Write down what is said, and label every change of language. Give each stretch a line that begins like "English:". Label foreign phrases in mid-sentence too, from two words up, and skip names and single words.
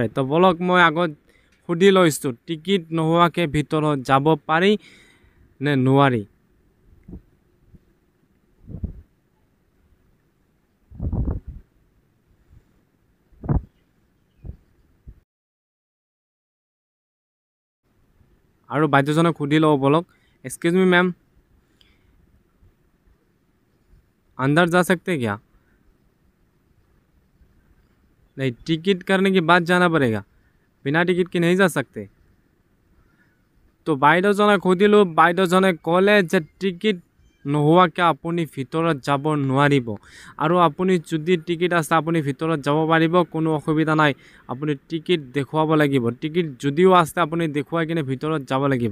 Assamese: তো বলক মই আগত সুধি লৈছোঁ, টিকেট নোহোৱাকৈ ভিতৰত যাব পাৰি নে নোৱাৰি। আৰু বাইদেউজনক সুধি লওঁ বলক,
English: excuse me
Hindi: मैम, अंदर जा सकते क्या? नहीं, टिकट करने के बाद जाना पड़ेगा, बिना टिकट के नहीं जा सकते।
Assamese: तो বাইদেউজনক সুধিলোঁ, বাইদেউজনে ক'লে যে টিকট নোহোৱাকৈ আপুনি ভিতৰত যাব নোৱাৰিব। আৰু আপুনি যদি টিকট আছে আপুনি ভিতৰত যাব পাৰিব, কোনো অসুবিধা নাই। আপুনি টিকট দেখুৱাব লাগিব, টিকট যদিও আছে আপুনি দেখুৱাই কিনে ভিতৰত যাব লাগিব।